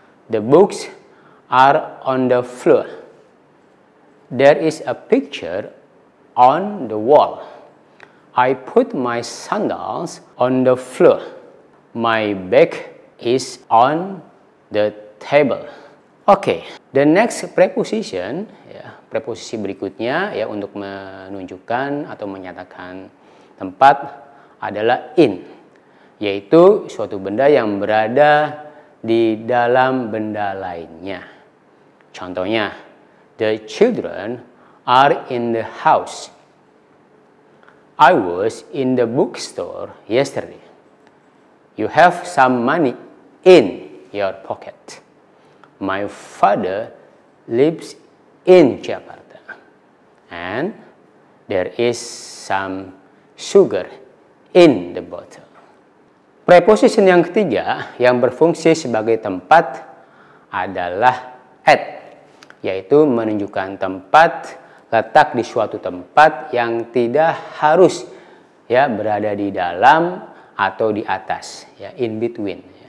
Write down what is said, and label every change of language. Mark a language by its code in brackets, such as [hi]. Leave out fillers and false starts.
[en] The books are on the floor. There is a picture on the wall. I put my sandals on the floor. My bag is on the table. [id] Oke, [en] the next preposition, [id] preposisi berikutnya untuk menunjukkan atau menyatakan tempat adalah in, yaitu suatu benda yang berada di dalam benda lainnya. [en] Contohnya, the children are in the house. I was in the bookstore yesterday. You have some money in your pocket. My father lives in Jakarta. And there is some sugar in the bottle. [id] Preposition yang ketiga yang berfungsi sebagai tempat adalah at, yaitu menunjukkan tempat, letak di suatu tempat yang tidak harus berada di dalam atau di atas, in between.